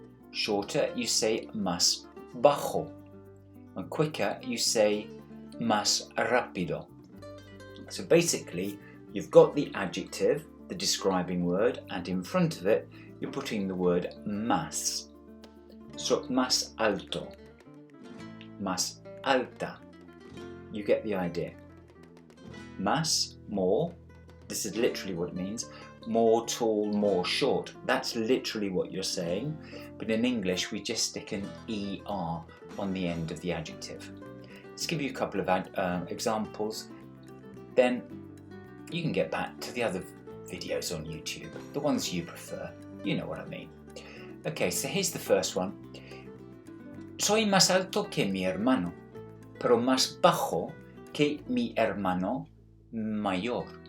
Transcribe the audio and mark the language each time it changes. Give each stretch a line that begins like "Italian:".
English: Shorter, you say
Spanish: más bajo.
English: And quicker, you say
Spanish: más rápido.
English: So basically, you've got the adjective, the describing word, and in front of it, you're putting the word más. So,
Spanish: más alto, más alta.
English: You get the idea. Más, more. This is literally what it means. More tall, more short. That's literally what you're saying. But in English, we just stick an ER on the end of the adjective. Let's give you a couple of examples. Then you can get back to the other videos on YouTube, the ones you prefer. You know what I mean. Okay, so here's the first one.
Spanish: Soy más alto que mi hermano, pero más bajo que mi hermano mayor.